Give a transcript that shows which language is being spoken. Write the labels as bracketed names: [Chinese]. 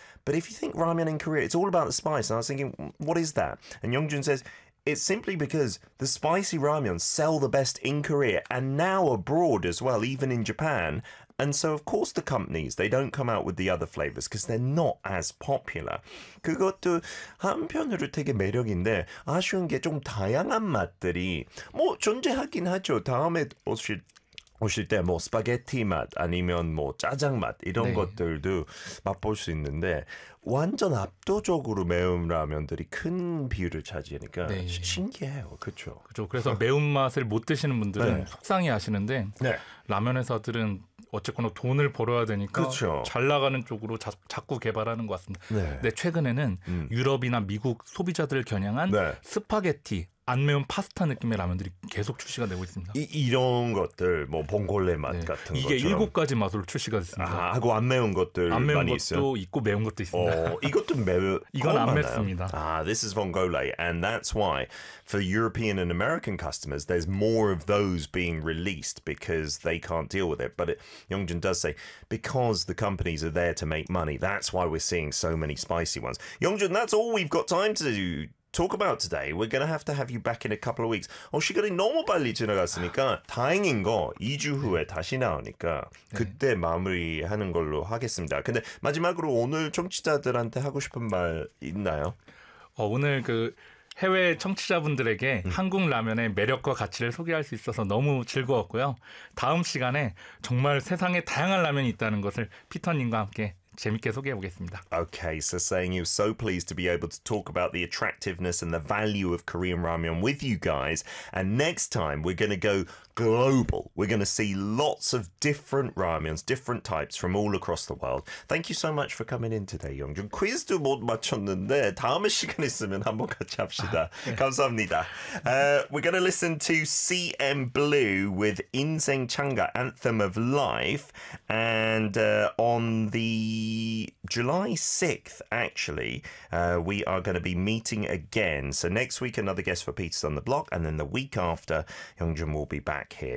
[English] But if you think ramyun in Korea, it's all about the spice. And I was thinking, what is that? And Yongjun says, it's simply because the spicy ramyun sell the best in Korea and now abroad as well, even in Japan. And so, of course, the companies, they don't come out with the other flavors because they're not as popular. [Korean] 그것도 한편으로 되게 매력인데 아쉬운 게 좀 다양한 맛들이 뭐 존재하긴 하죠. 다음에 오실 때 뭐 스파게티 맛 아니면 뭐 짜장 맛 이런 네. 것들도 맛볼 수 있는데 완전 압도적으로 매운 라면들이 큰 비율을 차지하니까 네. 신기해요. 그렇죠? 그렇죠. 그래서 매운 맛을 못 드시는 분들은 네. 속상해하시는데 네. 라면 회사들은 어쨌거나 돈을 벌어야 되니까 그쵸. 잘 나가는 쪽으로 자꾸 개발하는 것 같습니다. 네. 근데 최근에는 유럽이나 미국 소비자들을 겨냥한 네. 스파게티, 안 매운 파스타 느낌의 라면들이 계속 출시가 되고 있습니다. 이런 것들, 뭐 봉골레 맛 네. 같은 것처럼. 이게 7가지 맛으로 출시가 됐습니다. 아, 하고 안 매운 것들 안 매운 많이 것도 있어요? 있고 매운 것도 있습니다. 이것도 매운 이건 안 맵습니다. [English] 아, this is vongole. And that's why for European and American customers, there's more of those being released because they can't deal with it. But Yongjun does say, because the companies are there to make money, that's why we're seeing so many spicy ones. Yongjun, that's all we've got time to do. Talk about today. We're going to have you back in a couple of weeks. [Korean] 시간이 너무 빨리 지나갔으니까 다행인 거 2주 후에 다시 나오니까 그때 마무리하는 걸로 하겠습니다. 근데 마지막으로 오늘 청취자들한테 하고 싶은 말 있나요? 오늘 그 해외 청취자분들에게 한국 라면의 매력과 가치를 소개할 수 있어서 너무 즐거웠고요. 다음 시간에 정말 세상에 다양한 라면이 있다는 것을 피터님과 함께 재밌게 소개해보겠습니다. [English] Okay, so saying he was so pleased to be able to talk about the attractiveness and the value of Korean ramyun with you guys. And next time, we're going to go global. We're going to see lots of different ramyuns, different types from all across the world. Thank you so much for coming in today, Yongjun. [Korean] 퀴즈도 못 맞췄는데 다음에 시간 있으면 한번 같이 합시다. 감사합니다. [English] We're going to listen to CM Blue with 인생 창가, Anthem of Life. And on the July 6th, actually, we are going to be meeting again. So next week, another guest for Peter's on the Block. And then the week after, Yongjun will be back here.